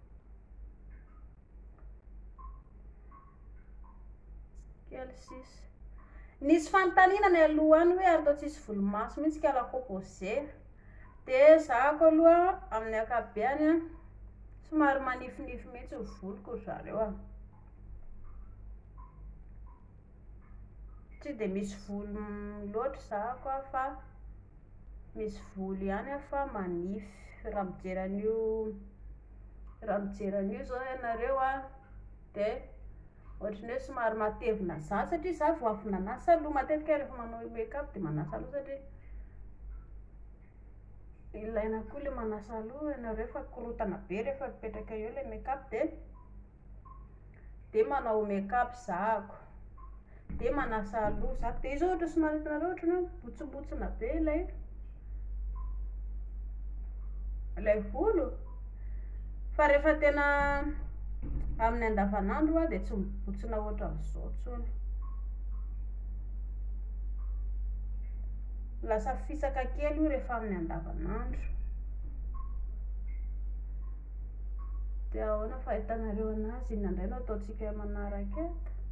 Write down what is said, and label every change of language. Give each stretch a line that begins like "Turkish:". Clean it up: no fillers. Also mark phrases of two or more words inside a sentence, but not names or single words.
Malagasy: Nisy fanontaniana alohany hoe atao tsisy volomaso mihitsy ka
French: la composé
Malagasy: dia zahako aloha amin'ny ankapobeny somary manifinify mihitsy ny voloko zareo tsy dia misy volo loatra zahako fa misy volo ihany fa manify raha mijeran'io zao ianareo dia ohatrany hoe somary matevina zany satria za vao avy nanasa aloha matetika rehefa manao make-up dia manasa aloha satria ilaina koa le manasa aloha ianareo fa korotana be rehefa mipetraka eo le make-up dia manao make-up zahako dia manasa aloha zahako dia izy ohatra somary hitanareo ohatrany hoe botsimbotsina be ilay volo fa rehefa tena amin'ny andavanandro dia tsy mibotsina ohatran'izao tsony lasa fisaka kely io rehefa amin'ny andavanandro dia ahoana fahitanareo anazy inona indray no ataontsika manaraka eto